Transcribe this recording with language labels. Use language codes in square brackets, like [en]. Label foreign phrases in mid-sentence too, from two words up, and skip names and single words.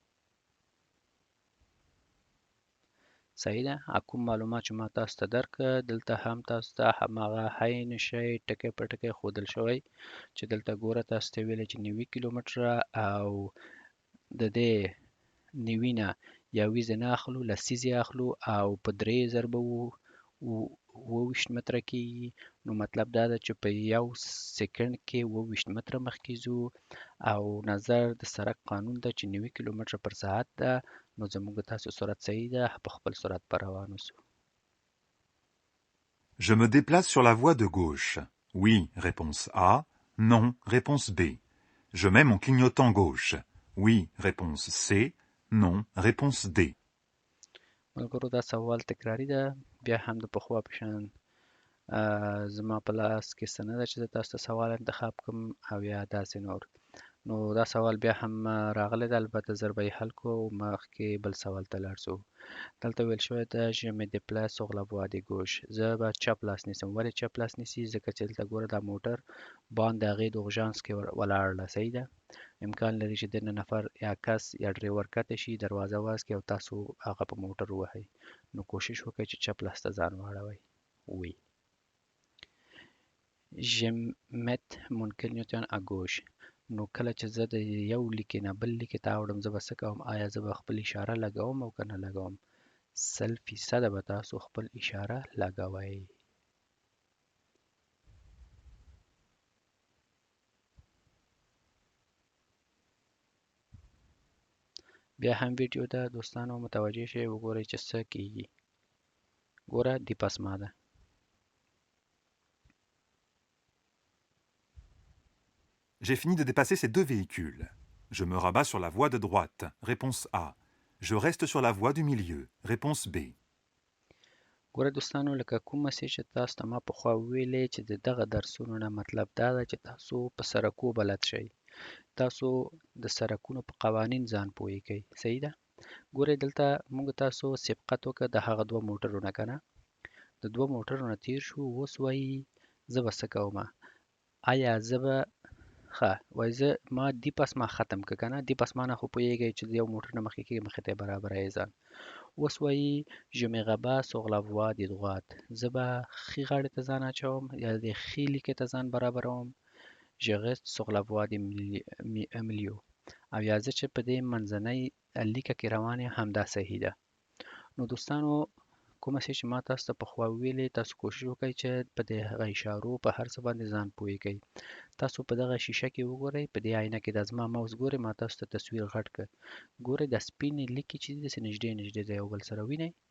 [ps] صحیح ده کوم معلومات چې ما تاسو ته درکړه دلته هم تاسو ته هماغه عین شی ټکی په ټکی ښودل شوی چې دلته ګوره تاسو ته ویلي چې 90 کیلومتره او د دې 90 نه یویزې نه اخلو لسیزې اخلو او په 3 ضربه 28 متره کېږي نو مطلب دا ده چې په یو سکند کې 28 متره مخکې ځو او نظر د سرک قانون ده چې 90 کیلومتره پر ساعت ده نو زموږ تاسو سرعت صحیح ده په خپل سرعت پر روان اوسو [fr] Je me déplace sur la voie de gauche. Oui, réponse A. Non, réponse B. Je mets mon clignotant gauche. Oui, réponse C. Non, réponse D. [ps] ملګرو دا سوال تکراری ده بیا هم د پخوا په شان زما په لاس کې څه نه ده چې زه تاسو ته سوال انتخاب کړم او یا داسې نور نو دا سوال بیا هم راغلی ده البته زر به یې حل کړو مخکې بل سوال ته لاړ شو دلته ویل شوی ده [fr] je me déplace sur la voie de gauche [ps] زه به چپ لاس نیسم ولې چپ لاس نیسي ځکه چې دلته ګوره دا موټر باند د هغې د اورژانس کې ولاړ ده صحیح ده امکان لري چې دننه نفر یا کس یا ډریور کته شي دروازه واسکي او تاسو هغه په موټر ووهئ نو کوشش وکړئ چې چپ لاس ته ځان واړوئ وي [fr] je mets mon clignotant à gauche [ps] نو کله چې زه د یو لیکې نه بل لیکې ته اوړم زه به څه کوم آیا زه به خپل اشاره لګوم او که نه لګوم 100% به تاسو خپل اشاره لګوئ بیا هم ویډیو ده دوستانو متوجه شئ وګورئ چې څه کیږي ګوره دیپاسما ده [fr] J'ai fini de dépasser ces deux véhicules. Je me rabats sur la voie de droite. Réponse A. Je reste sur la voie du milieu. Réponse B. [ps] ګوره دوستانو لکه کومه سي چې تاسو ته ما پخوا ویلې چې د دغه درسونو نه مطلب دا ده چې تاسو په سرکو بلد شئ تاسو د سرکونو په قوانین ځان پوهی کوئ صحیح ده ګورئ دلته موږ تاسو سبقت وکړه د هغه دوه موټرو نه کنه د دوه موټرو نه تیر شو اوس وایي زه به څه کوم آیا زه به ښه وایي زه ما دی پس ما ختم که کنه دی پس ما نه خو پوهیږئ چې د یو موټر نه مخکې کېږي مخې ته یې برابروئ ځان اوس وایي [fr] je me rabats sur la voie de droite [ps] زه به ښي غاړې ته ځان اچوم یا د ښي لیکې ته ځان برابروم [fr] je reste sur la voie de milieu [ps] او یا زه چې په دې منځنۍ لیکه کې روان یم همدا صحیح ده نو دوستانو کومه سي چې ما تاسو ته پخوا ویلې تاسو کوشش وکړئ چې په دې هغه اشارو په هر څه باندې ځان پوه کړئ تاسو په دغه شیشه کې وګورئ په دې آینه کې د زما ماوس ګورئ ما تاسو ته تصویر غټ کړ ګورئ د سپینې لیکې چې دي داسې نږدې نږدې د یو بل سره وینئ